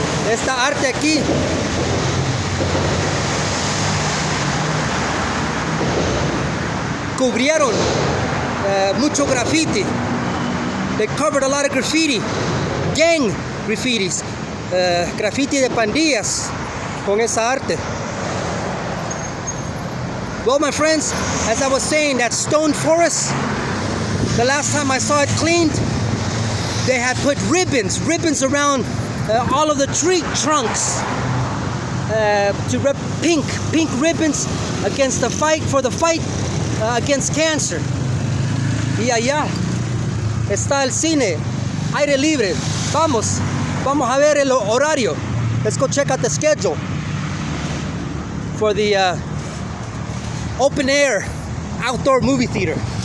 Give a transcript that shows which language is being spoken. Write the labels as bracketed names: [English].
[Spanish] Esta arte aquí cubrieron mucho graffiti. [English] They covered a lot of graffiti, gang graffitis. [Spanish] graffiti de pandillas con esa arte. [English] Well, my friends, as I was saying, that stone forest, the last time I saw it cleaned, they had put ribbons around all of the tree trunks to rep pink ribbons against the fight against cancer. [Spanish] Y allá está el cine, aire libre. Vamos a ver el horario. [English] Let's go check out the schedule for the open air outdoor movie theater.